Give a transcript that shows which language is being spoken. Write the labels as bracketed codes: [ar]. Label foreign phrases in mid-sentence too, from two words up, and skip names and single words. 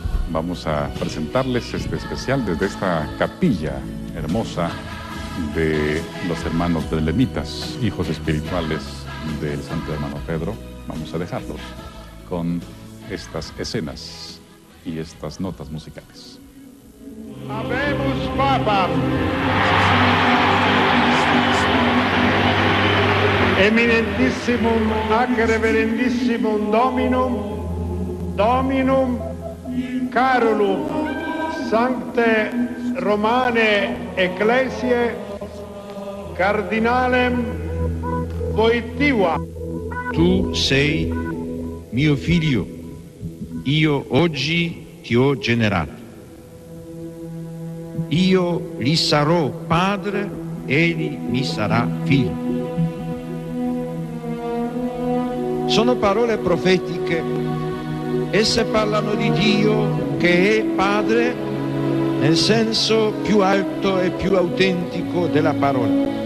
[es] Vamos a presentarles este especial desde esta capilla hermosa de los hermanos belemitas, hijos espirituales del santo hermano Pedro. Vamos a dejarlos con estas escenas y estas notas musicales. [la] Habemus Papam. Eminentissimum ac reverendissimum Dominum Carolum Sancte Romane Ecclesiae Cardinalem Wojtyła. [it] Tu sei mio figlio, io oggi ti ho generato. Io gli sarò padre, egli mi sarà figlio. Sono parole profetiche esse parlano di Dio che è Padre nel senso più alto e più autentico della parola.